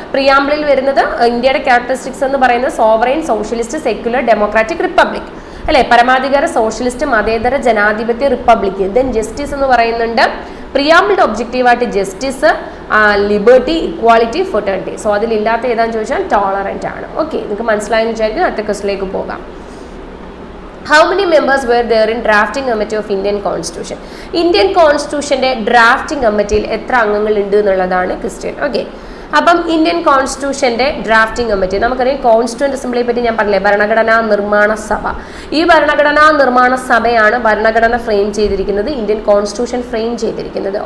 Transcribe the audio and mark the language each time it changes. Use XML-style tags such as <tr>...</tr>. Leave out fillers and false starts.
<ml>പ്രിയാമ്പിളിൽ വരുന്നത് ഇന്ത്യയുടെ ക്യാരക്ടറിസ്റ്റിക്സ് എന്ന് പറയുന്നത് sovereign, socialist, secular, democratic, republic അല്ലെ, പരമാധികാര, സോഷ്യലിസ്റ്റ്, മതേതര, ജനാധിപത്യ, റിപ്പബ്ലിക്. ദെൻ ജസ്റ്റിസ് എന്ന് പറയുന്നുണ്ട്. പ്രിയാമ്പിളുടെ ഒബ്ജക്റ്റീവായിട്ട് justice, liberty, equality, fraternity. So അതിലില്ലാത്ത ഏതാണെന്ന് ചോദിച്ചാൽ ടോളറന്റ് ആണ്. ഓക്കെ, നിങ്ങൾക്ക് മനസ്സിലായെന്ന് വിചാരിക്കും. അടുത്ത ക്വസ്റ്റിലേക്ക് പോകാം.</ml> <en>How many members were there in drafting committee of Indian Constitution?</en> <ml>Indian കോൺസ്റ്റിറ്റ്യൂഷന്റെ drafting കമ്മിറ്റിയിൽ എത്ര അംഗങ്ങൾ ഉണ്ട് എന്നുള്ളതാണ് ക്വസ്റ്റ്യൻ. ഓക്കെ, അപ്പം ഇന്ത്യൻ കോൺസ്റ്റിറ്റ്യൂഷന്റെ ഡ്രാഫ്റ്റിംഗ് കമ്മിറ്റി, നമുക്കറിയാം കോൺസ്റ്റിറ്റ്യൂന്റ് അസംബ്ലിയെ പറ്റി ഞാൻ പറഞ്ഞില്ലേ, ഭരണഘടനാ നിർമ്മാണ സഭ. ഈ ഭരണഘടനാ നിർമ്മാണ സഭയാണ് ഭരണഘടന ഫ്രെയിം ചെയ്തിരിക്കുന്നത്, ഇന്ത്യൻ കോൺസ്റ്റിറ്റ്യൂഷൻ ഫ്രെയിം ചെയ്തിരിക്കുന്നത്.</ml>